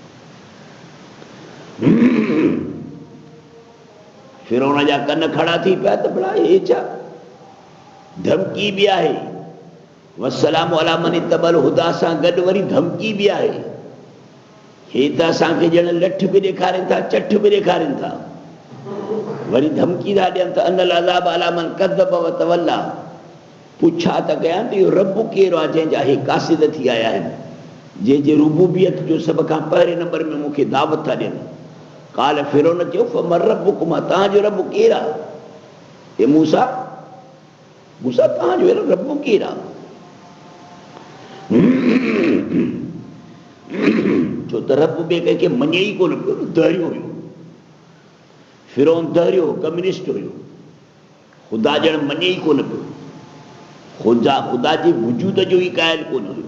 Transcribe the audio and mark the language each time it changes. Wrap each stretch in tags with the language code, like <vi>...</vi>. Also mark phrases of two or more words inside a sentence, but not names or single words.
<sd>फिरौन जा कन खड़ा थी पिया त भला हे छा, धमकी बि आहे,</sd> <ar>والسلام على من اتبع الهدى</ar> <sd>सां गॾु वरी धमकी बि आहे। हे त असांखे ॼण लठ बि ॾेखारनि था, चठ बि ॾेखारनि था, वरी धमकी था ॾियनि त</sd> <ar>أن العذاب على من كذب وتولى.</ar> <sd>पुछा त कयां त इहो रब केरु आहे जंहिंजा हे कासिद थी आया आहिनि, जंहिंजे रुबूबियत जो सभ खां पहिरें नंबर में मूंखे दावत था ॾियनि। काल फिरौन चयो</sd> <ar>فمن ربكم,</ar> <sd>तव्हांजो रब केरु आहे? हे मूसा, मूसा तव्हांजो रब केरु आहे? छो त रब ॿिए कंहिंखे मञे ई कोन पियो, दरियो हुयो। फिरौन दरियो कम्युनिस्ट हुयो, ख़ुदा ॼण मञे ई कोन पियो, ख़ुदा जे वजूद जो ई क़ाइल कोन हुयो।</sd>